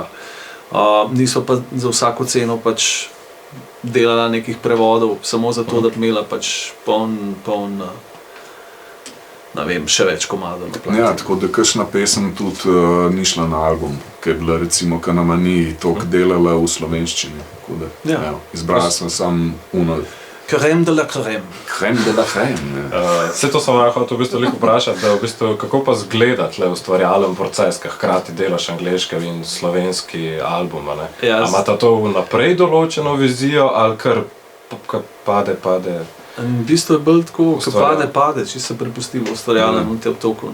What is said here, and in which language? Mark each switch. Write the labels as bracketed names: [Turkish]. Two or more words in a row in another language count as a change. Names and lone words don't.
[Slovenian] Niso pa za vsako ceno pač delala nekih prevodov, samo zato, da bi imela pač poln ne vem, še več komadov na plati. Ja, tako da kakšna pesem tudi ni šla na album, ki je bila recimo, ki nama ni toliko delala v slovenščini. Izbrala sem samo uno. [French] Crème de la crème. Crème de la crème. [Slovenian] Vse to sem hotel v bistvu vprašati, da v bistvu, kako pa zgleda tle ustvarjalen proces, ki hkrati delaš angleški in slovenski album, ne? A imata to vnaprej določeno vizijo ali kar pade? V bistvu je bolj tako, ko pade, če se prepusti v ustvarjalnem toku.